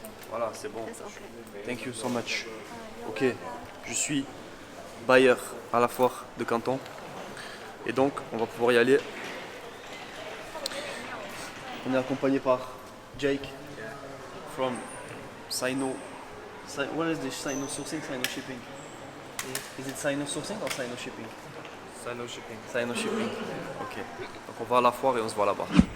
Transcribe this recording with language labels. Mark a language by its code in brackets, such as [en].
[fr] Voilà, c'est bon. [en] Thank you so much. [fr] Ok, je suis bailleur à la foire de Canton. Et donc, on va pouvoir y aller. On est accompagné par Jake from Sino. [en] What is this? Sino sourcing, Sino shipping? Is it Sino sourcing or Sino shipping? Sino Shipping. Sino shipping. Ok. [fr] Donc on va à la foire et on se voit là-bas.